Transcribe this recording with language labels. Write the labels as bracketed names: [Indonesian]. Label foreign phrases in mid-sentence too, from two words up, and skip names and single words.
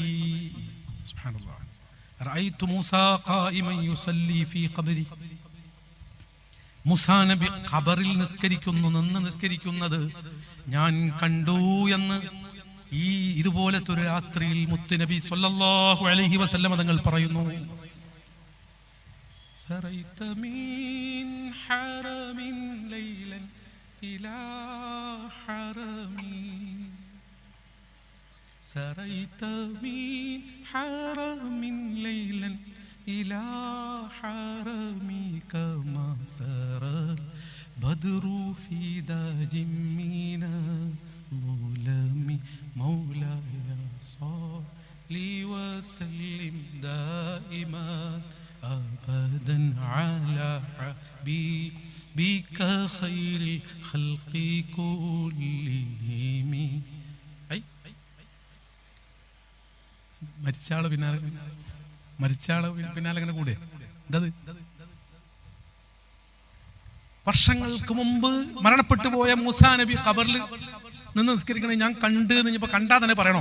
[Arabic] سبحان الله. رأيت موسى قائما يصلي في قبره. [Malayalam] മൂസാ നബി ഖബറിൽ നിസ്കരിക്കുന്നു, നിന്ന് നിസ്കരിക്കുന്നത് ഞാൻ കണ്ടു എന്ന് ഈ ഇതുപോലത്തെ ഒരു രാത്രിയിൽ മുത്തുനബി [Arabic] صلى الله عليه وسلم [Malayalam] തങ്ങൾ പറയുന്നു. [Arabic] سريت من حرم ليلا إلى حرم سريت من حرم ليلا إلى حرم كما سرى البدر في داج من الظلم مولاي صل وسلم دائما أبدا على حبيبك خير الخلق كلهم. [Malayalam] മരിച്ചാള് പിന്നാലെ ഇങ്ങനെ കൂടെ എന്തത്? വർഷങ്ങൾക്ക് മുമ്പ് മരണപ്പെട്ടു പോയ മൂസാ നബി ഖബറിൽ നിന്ന് നിസ്കരിക്കണേ ഞാൻ കണ്ട് ഇനിയിപ്പോ കണ്ടാ തന്നെ പറയണോ?